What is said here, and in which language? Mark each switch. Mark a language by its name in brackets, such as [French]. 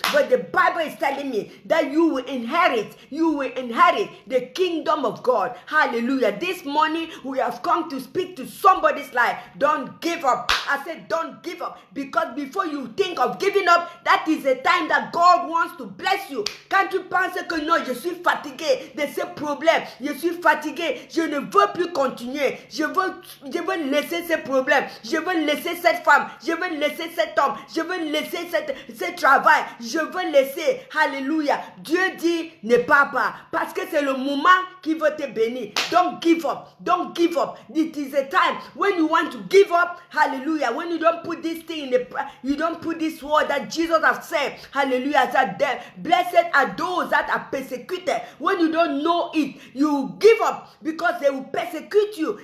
[English] But the Bible is telling me that you will inherit the kingdom of God. Hallelujah. This morning we have come to speak to somebody's life. Don't give up. I said don't give up, because before you think of giving up, that is the time that God wants to bless you. [French] Quand tu penses que non, je suis fatigué de ce problème, je suis fatigué, je ne veux plus continuer, je veux laisser ce problème, je veux laisser cette femme, je veux laisser cet homme, je veux laisser ce travail, je veux laisser, hallelujah. Dieu dit ne pars pas, parce que c'est le moment qui veut te bénir. [English] Don't give up. Don't give up. It is a time when you want to give up, hallelujah, when you don't put this thing you don't put this word that Jesus has said, hallelujah, that blessed are those that are persecuted. When you don't know it, you give up, because they will persecute you.